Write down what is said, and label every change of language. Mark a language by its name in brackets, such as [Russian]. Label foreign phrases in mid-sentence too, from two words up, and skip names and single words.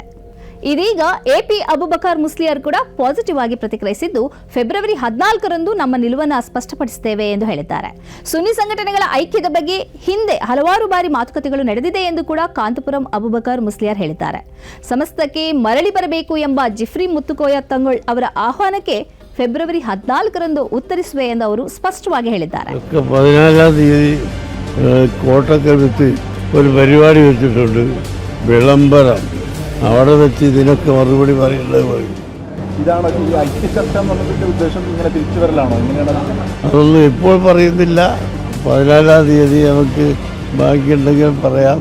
[Kannada] ಇದೀಗ ಎಪಿ ಅಬುಬಕರ್ ಮುಸ್ಲಿಯಾರ್ ಕೂಡ ಪಾಸಿಟಿವ್ ಆಗಿ ಪ್ರತಿಕ್ರಿಯಿಸಿದ್ದು, ಫೆಬ್ರವರಿ 14ರಂದು ನಮ್ಮ ನಿಲುವನ್ನು ಸ್ಪಷ್ಟಪಡಿಸುತ್ತೇವೆ ಎಂದು ಹೇಳಿದ್ದಾರೆ. ಸುನ್ನಿ ಸಂಘಟನೆಗಳ ಐಕ್ಯದ ಬಗ್ಗೆ ಹಿಂದೆ ಹಲವಾರು ಬಾರಿ ಮಾತುಕತೆಗಳು ನಡೆದಿದೆ ಎಂದು ಕೂಡ ಕಾಂತಪುರಂ ಅಬುಬಕರ್ ಮುಸ್ಲಿಯಾರ್ ಹೇಳಿದ್ದಾರೆ. ಸಮಸ್ತಕ್ಕೆ ಮರಳಿ ಬರಬೇಕು ಎಂಬ ಜಿಫ್ರಿ ಮುತ್ತುಕೋಯ ತಂಗಳ್ ಅವರ ಆಹ್ವಾನಕ್ಕೆ ಫೆಬ್ರವರಿ 14ರಂದು ಉತ್ತರಿಸುವೆ ಎಂದು ಅವರು ಸ್ಪಷ್ಟವಾಗಿ ಹೇಳಿದ್ದಾರೆ. [Malayalam] 14ാം തീയതി കോട്ടക്കടുത്ത് ഒരു പരിപാടി വെച്ചിട്ടുണ്ട്, വിളംബരം. അവിടെ വെച്ച് ഇതിനൊക്കെ മറുപടി പറയേണ്ടത് പറയും. ഇതാണ് ഈ ഐക്യചർച്ച എന്നുള്ളതിന്റെ ഉദ്ദേശം. ഇങ്ങനെ തിരിച്ചു വരലാണോ? എങ്ങനെയാണ്? അതൊന്നും ഇപ്പോൾ പറയുന്നില്ല. 14ാം തീയതി നമുക്ക് ബാക്കിയുണ്ടെങ്കിൽ പറയാം.